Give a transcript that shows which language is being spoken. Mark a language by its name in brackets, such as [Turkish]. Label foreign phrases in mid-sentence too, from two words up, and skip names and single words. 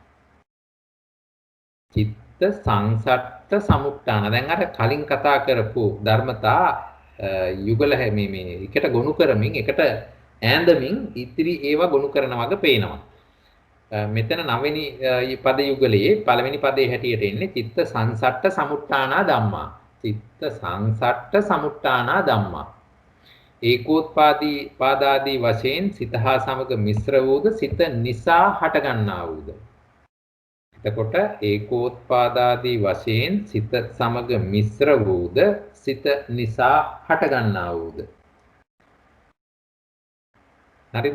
[Pali] චිත්ත සංසට්ඨ සමුට්ඨාන. [Sinhala] දැන් අර කලින් කතා කරපු ධර්මතා යුගල මේ එකට ගොනු කරමින් එකට ඈඳමින් ඉතිරි ඒවා ගොනු කරන වගේ පේනවා. මෙතන 9 වෙනි පද යුගලයේ පළවෙනි පදයේ හැටියට එන්නේ [Pali] චිත්ත සංසට්ඨ සමුට්ඨානා ධම්මා. චිත්ත සංසට්ඨ සමුට්ඨානා ධම්මා. [Sinhala] ඒකෝත්පාදී පාදාදී වශයෙන් සිත හා සමග මිශ්‍ර වූද සිත නිසා හටගන්නා වූද. එතකොට ඒකෝත්පාදාදී වශයෙන් සිත සමග මිශ්‍ර වූද සිත නිසා හටගන්නා වූද. හරිද?